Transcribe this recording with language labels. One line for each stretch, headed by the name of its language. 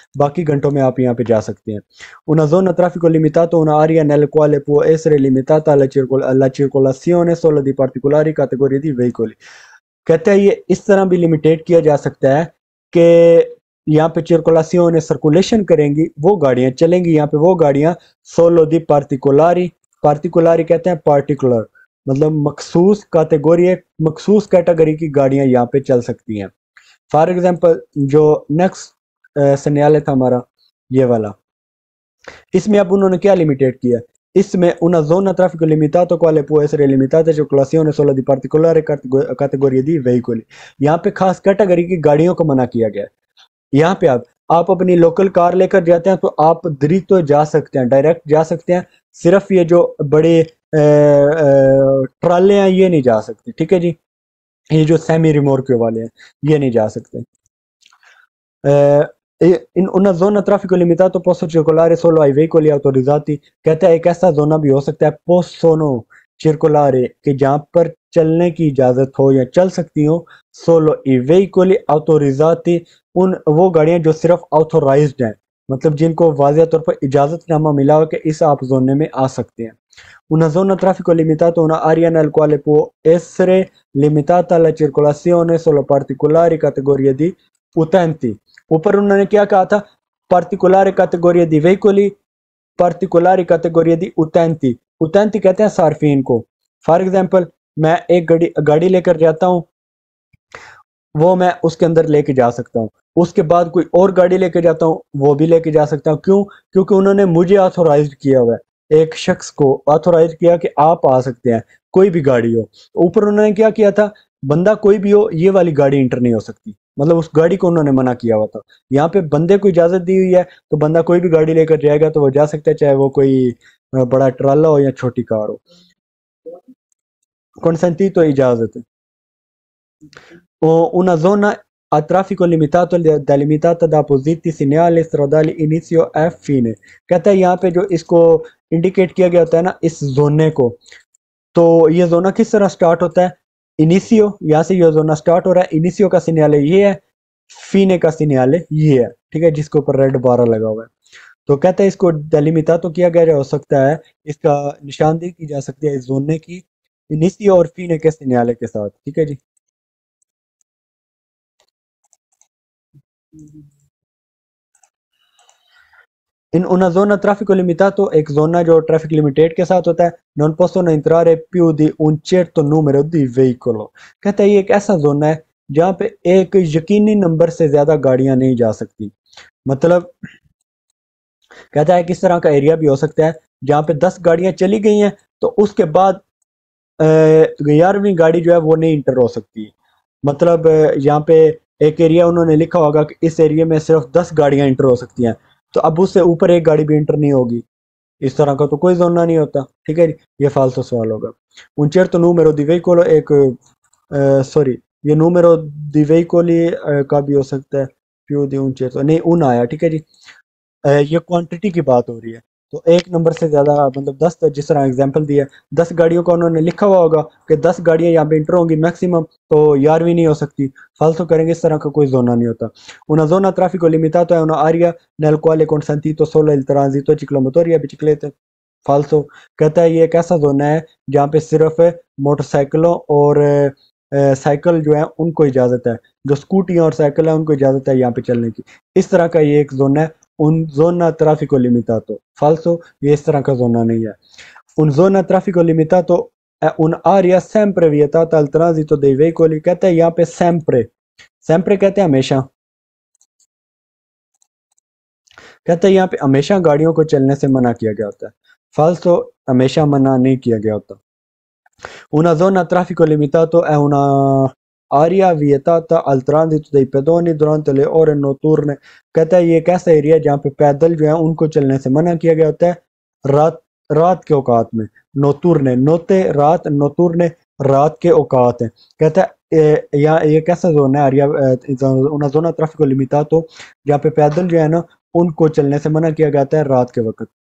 Hindi: बाकी घंटों में आप यहाँ पे जा सकते हैं।
Italian: Una zona traffico limitato, una area nel quale può essere limitata la circolazione solo di particolari categorie di veicoli,
Hindi: कहते हैं ये इस तरह भी लिमिटेट किया जा सकता है कि यहाँ पे सर्कुलेशन सर्कुलेशन करेंगी वो गाड़ियाँ चलेंगी, यहाँ पे वो गाड़ियाँ सोलो दी पार्टिकुलारी, पार्टिकुलारी कहते हैं पार्टिकुलर, मतलब मखसूस कैटेगरी, मखसूस कैटेगरी की गाड़ियाँ यहाँ पे चल सकती हैं। फॉर एग्जांपल जो नेक्स्ट सिग्नल था हमारा ये वाला, इसमें अब उन्होंने क्या लिमिटेड किया?
Italian: इसमें una zona traffico limitato quale può essere limitata circolazione solo di particolare categoria di veicoli,
Hindi: यहाँ पे खास कैटेगरी की गाड़ियों को मना किया गया है। यहाँ पे आप अपनी लोकल कार लेकर जाते हैं तो आप डायरेक्ट तो जा सकते हैं, डायरेक्ट जा सकते हैं, सिर्फ ये जो बड़े ट्राले हैं ये नहीं जा सकते, ठीक है जी। ये जो सेमी रिमोर्क वाले हैं ये नहीं जा सकते।
Italian: In una zona traffico limitato posso circolare solo ai veicoli autorizzati,
Hindi: कहता है एक ऐसा जोना भी हो सकता है
Italian: possono circolare
Hindi: कि जहाँ पर चलने की इजाज़त हो या चल सकती हो
Italian: solo i veicoli autorizzati
Hindi: उन वो गाड़ियाँ जो सिर्फ ऑथोराइज्ड हैं, मतलब जिनको वाज़िया तौर पर इजाज़तनामा मिला हो कि इस आप जोने में आ सकते हैं।
Italian: Una zona a traffico limitato è un'area nel quale può essere limitata la circolazione solo particolari categorie di utenti।
Hindi: ऊपर उन्होंने क्या कहा था?
Italian: particolari categorie di veicoli, particolari categorie di utenti।
Hindi: utenti कहते हैं सार्फिन को। फॉर एग्जाम्पल मैं एक गाड़ी लेकर जाता हूँ, वो मैं उसके अंदर लेके जा सकता हूँ। उसके बाद कोई और गाड़ी लेके जाता हूँ, वो भी लेके जा सकता हूँ। क्यों? क्योंकि उन्होंने मुझे ऑथोराइज किया हुआ है, एक शख्स को ऑथोराइज किया कि आप आ सकते हैं, कोई भी गाड़ी हो। ऊपर उन्होंने क्या किया था? बंदा कोई भी हो, ये वाली गाड़ी इंटर नहीं हो सकती, मतलब उस गाड़ी को उन्होंने मना किया हुआ था। यहाँ पे बंदे को इजाजत दी हुई है, तो बंदा कोई भी गाड़ी लेकर जाएगा तो वो जा सकता है, चाहे वो कोई बड़ा ट्राला हो या छोटी कार हो। कंसेंटी तो इजाजत है।
Italian: Una zona a traffico limitato delimitata da appositi segnali stradali inizio e fine।
Hindi: कहता है यहाँ पे जो इसको इंडिकेट किया गया होता है ना, इस जोने को, तो ये जोना किस तरह स्टार्ट होता है? इनिशियो, यहाँ से ये जोना स्टार्ट हो रहा है। इनिशियो का सिग्नल ये है, फीने का सिग्नल ये है, ठीक है, जिसके ऊपर रेड बारह लगा हुआ है। तो कहता है इसको डेलिमिटा तो किया गया हो सकता है, इसका निशानदेही की जा सकती है इस जोने की इनिशियो और फीने के सिग्नल के साथ, ठीक है जी।
Italian: In una zona a traffico limitato
Hindi: एक जोना जो ट्रैफिक लिमिटेड के साथ होता है,
Italian: non possono entrare più di un certo numero di veicolo।
Hindi: कहता है ये एक ऐसा जोना है जहाँ पे एक यकीनी नंबर से ज्यादा गाड़ियां नहीं जा सकती। मतलब कहता है किस तरह का एरिया भी हो सकता है जहाँ पे 10 गाड़ियां चली गई हैं, तो उसके बाद 11वीं गाड़ी जो है वो नहीं इंटर हो सकती। मतलब यहाँ पे एक एरिया उन्होंने लिखा होगा कि इस एरिया में सिर्फ 10 गाड़ियां इंटर हो सकती हैं, तो अब उससे ऊपर एक गाड़ी भी इंटर नहीं होगी। इस तरह का तो कोई जोना नहीं होता, ठीक है जी। ये फालतू सवाल होगा।
Italian: un certo numero di veicolo
Hindi: एक सॉरी, ये
Italian: numero di veicoli
Hindi: का भी हो सकता है,
Italian: più di un certo
Hindi: नहीं, उन आया, ठीक है जी। ये क्वांटिटी की बात हो रही है, तो एक नंबर से ज्यादा, मतलब 10, जिस तरह एग्जांपल दिया 10 गाड़ियों का उन्होंने लिखा हुआ होगा कि 10 गाड़ियां यहाँ पे इंटर होंगी मैक्सिमम, तो 11वीं नहीं हो सकती। फालतू करेंगे, इस तरह का कोई जोना नहीं होता।
Italian: una zona a traffico limitato è un'area nel quale è consentito solo il transito ciclomotori e biciclette।
Hindi: फालतू कहता है ये एक ऐसा जोन है जहाँ पे सिर्फ मोटरसाइकिलों और साइकिल जो है उनको इजाजत है, जो स्कूटी और साइकिल है उनको इजाजत है यहाँ पे चलने की। इस तरह का ये एक जोन है,
Italian: un zona traffico limitato।
Hindi: फालतू, ये इस तरह का जोना नहीं है।
Italian: un zona traffico limitato è un'area sempre vietata al transito dei veicoli।
Hindi: कहते हैं यहाँ पे sempre, sempre कहते हैं हमेशा, कहते हैं यहाँ पे हमेशा गाड़ियों को चलने से मना किया गया होता है। फालतू, हमेशा मना नहीं किया गया होता।
Italian: una zona a traffico limitato è una area vietata al transito dei pedoni durante le ore notturne।
Hindi: कहता है ये एक ऐसा एरिया जहाँ पे पैदल जो है उनको चलने से मना किया गया होता है रात रात के औकात में। नोतुरने, नोते रात, नोतुरने रात के औकात है। कहता है यहाँ एक ऐसा जोन है area,
Italian: una zona a traffico limitato
Hindi: जहाँ पे पैदल जो है ना उनको चलने से मना किया जाता है रात के वक्त।